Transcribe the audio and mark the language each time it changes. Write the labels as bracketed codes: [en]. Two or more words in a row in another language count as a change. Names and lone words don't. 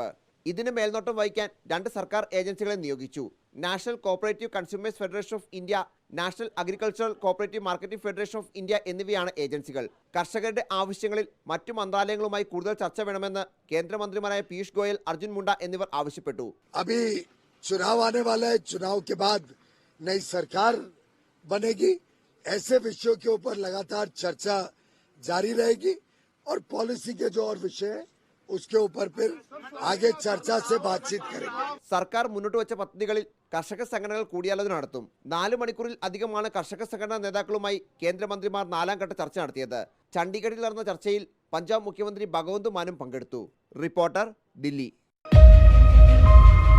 [ml] ഇതിന് മേൽനോട്ടം വഹിക്കാൻ 2 സർക്കാർ ഏജൻസികളെ നിയോഗിച്ചു. നാഷണൽ കോഓപ്പറേറ്റീവ് കൺസ്യൂമേഴ്സ് ഫെഡറേഷൻ ഓഫ് ഇന്ത്യ, നാഷണൽ അഗ്രികൾച്ചറൽ കോഓപ്പറേറ്റീവ് മാർക്കറ്റിംഗ് ഫെഡറേഷൻ ഓഫ് ഇന്ത്യ എന്നിവയാണ് ഏജൻസികൾ. കർഷകരുടെ ആവശ്യങ്ങളിൽ മറ്റു മന്ത്രാലയങ്ങളുമായി കൂടുതൽ ചർച്ച വേണമെന്ന് കേന്ദ്രമന്ത്രിമാരായ പീയൂഷ് ഗോയൽ, അർജുൻ മുണ്ട എന്നിവർ ആവശ്യപ്പെട്ടു. [hi] अभी चुनाव आने वाला है, चुनाव के बाद नई सरकार बनेगी. ऐसे विषयों के ऊपर लगातार चर्चा जारी रहेगी और पॉलिसी के जो और विषय है उसके ऊपर फिर आगे चर्चा से बातचीत करेंगे. [ml] സർക്കാർ മുന്നോട്ട് വെച്ച പദ്ധതികളിൽ കർഷക സംഘടനകൾ കൂടിയാലോചന നടത്തും. 4 മണിക്കൂറിൽ അധികമാണ് കർഷക സംഘടനാ നേതാക്കളുമായി കേന്ദ്രമന്ത്രിമാർ 4ാം ഘട്ട ചർച്ച നടത്തിയത്. ചണ്ഡീഗഡിൽ നടന്ന ചർച്ചയിൽ പഞ്ചാബ് മുഖ്യമന്ത്രി ഭഗവന്ത് മാനും പങ്കെടുത്തു. റിപ്പോർട്ടർ, ദില്ലി.